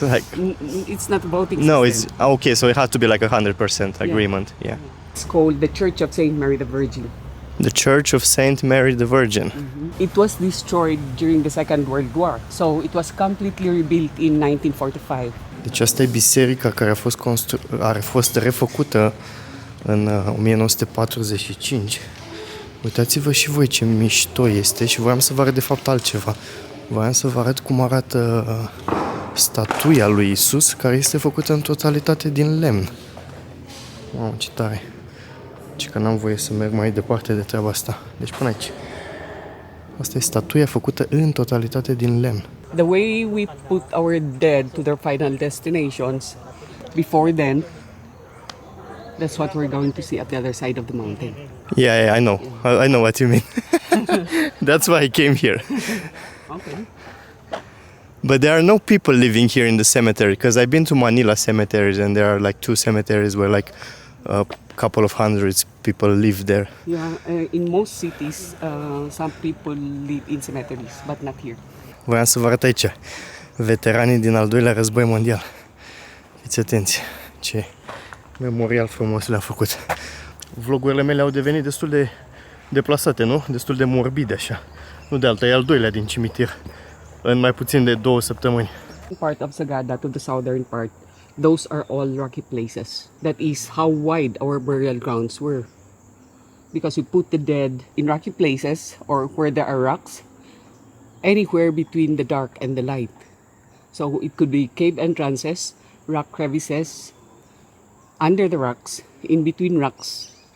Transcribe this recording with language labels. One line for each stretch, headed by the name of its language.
English: Like It's not voting. no, system. it's okay. So it has to be like 100% agreement. Yeah. It's called the Church of St. Mary the Virgin. The Church of Saint Mary the Virgin. It was destroyed during the Second World War, so it was completely rebuilt in 1945.
Romanian: Deci asta e biserica care a fost refăcută în 1945. Uitați-vă și voi ce mișto este și voiam să vă arăt de fapt altceva. Voiam să vă arăt cum arată statuia lui Isus, care este făcută în totalitate din lemn. Mamă, ce tare! Deci că n-am voie să merg mai departe de treaba asta. Deci până aici. Asta e statuia făcută în totalitate din lemn.
English: The way we put our dead to their final destinations, before then, that's what we're going to see at the other side of the mountain. Yeah, I know. I know what you mean. That's why I came here. Okay. But there are no people living here in the cemetery, because I've been to Manila cemeteries and there are like 2 cemeteries where like a couple of hundreds people live there. Yeah, in most cities, some people live in cemeteries, but not here.
Romanian: Voiam să vă arăt aici veteranii din al doilea război mondial. Fiți atenți ce memorial frumos le-a făcut. Vlogurile mele au devenit destul de deplasate, nu? Destul de morbide așa. Nu de alta, e al doilea din cimitir în mai puțin de 2 săptămâni.
English: Part of Sagada to the southern part, those are all rocky places. That is how wide our burial grounds were. Because we put the dead in rocky places or where there are rocks, anywhere between the dark and the light. So it could be cave entrances, rock crevices, under the rocks, in between rocks.